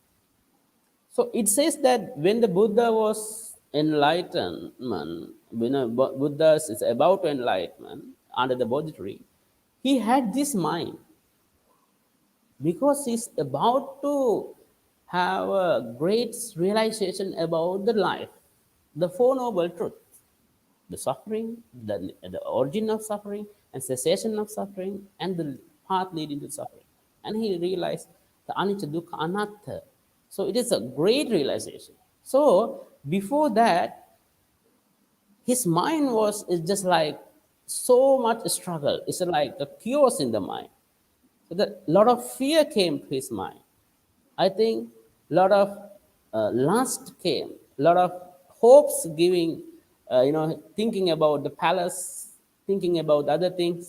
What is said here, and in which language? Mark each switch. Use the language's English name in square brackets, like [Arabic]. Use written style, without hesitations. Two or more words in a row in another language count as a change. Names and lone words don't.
[English] So it says that when the Buddha was enlightenment, when a Buddha is about to enlightenment under the Bodhi tree, he had this mind because he's about to have a great realization about the life, the Four Noble Truths, the suffering, the origin of suffering, and cessation of suffering, and the path leading to suffering. And he realized the [Pali] anicca, dukkha, anatta. [English] So it is a great realization. So before that, his mind was is just like so much struggle. It's like a chaos in the mind. So that lot of fear came to his mind. I think a lot of lust came, a lot of hopes giving, thinking about the palace, thinking about other things.